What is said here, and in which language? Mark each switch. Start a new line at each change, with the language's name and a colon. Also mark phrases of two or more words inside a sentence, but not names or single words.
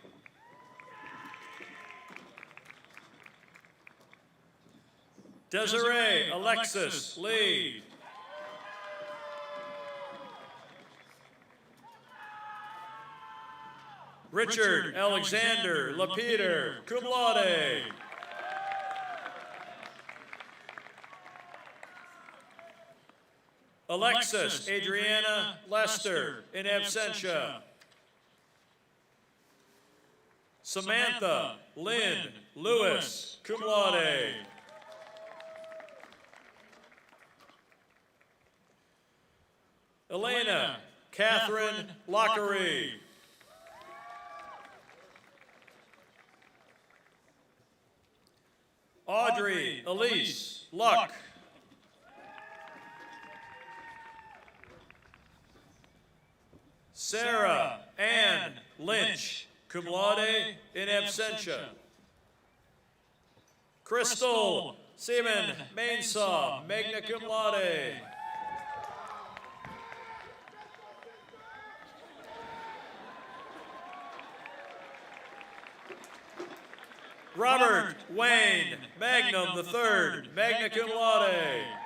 English: Desiree Alexis Lee. Richard Alexander Lapeter,
Latin: cum laude.
English: Alexis Adriana Lester,
Latin: in absentia.
English: Samantha Lynn Lewis,
Latin: cum laude.
English: Elena Catherine Lockery. Audrey Elise Luck. Sarah Ann Lynch,
Latin: cum laude, in absentia.
English: Crystal Seaman Mainsaw,
Latin: magna cum laude.
English: Robert Wayne Magnum III,
Latin: magna cum laude.